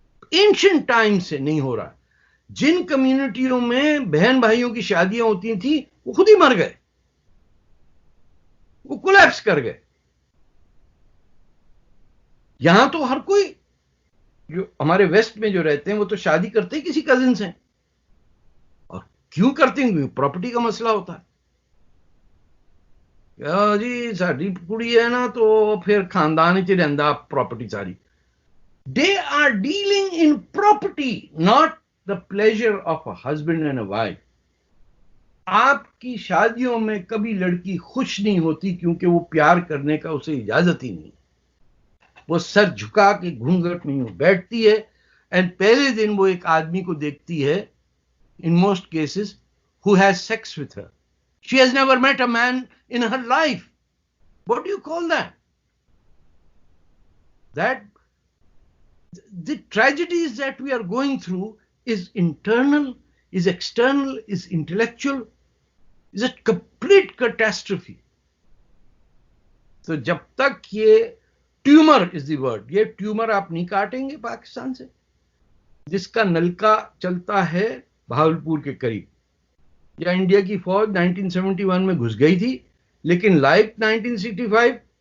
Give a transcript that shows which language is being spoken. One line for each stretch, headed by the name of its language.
Urdu: Ancient time سے نہیں ہو رہا. جن کمیونٹیوں میں بہن بھائیوں کی شادیاں ہوتی تھیں وہ خود ہی مر گئے، وہ کولیپس کر گئے. یہاں تو ہر کوئی جو ہمارے ویسٹ میں جو رہتے ہیں وہ تو شادی کرتے ہی کسی کزن سے، اور کیوں کرتے ہیں؟ پراپرٹی کا مسئلہ ہوتا ہے، جی ساری کڑی ہے نا تو پھر خاندان ہی رہندا پراپرٹی ساری.
English: They are dealing in property, not the pleasure of a husband and a wife.
Urdu: آپ کی شادیوں میں کبھی لڑکی خوش نہیں ہوتی کیونکہ وہ پیار کرنے کا اسے اجازت ہی نہیں. وہ سر جھکا کے گھونگھٹ میں بیٹھتی ہے، اینڈ پہلے دن وہ ایک آدمی کو دیکھتی ہے
English: in most cases who has sex with her. She has never met a man in her life. What do you call that? That the tragedies that we are going through is internal, is external, is intellectual, is a complete catastrophe.
Urdu: تو جب تک یہ tumour
English: is the word,
Urdu: یہ tumour آپ نہیں کاٹیں گے پاکستان سے، جس کا نلکا چلتا ہے بہاولپور کے قریب، یا انڈیا کی فوج 1971 میں گھس گئی تھی، لیکن لائک 1965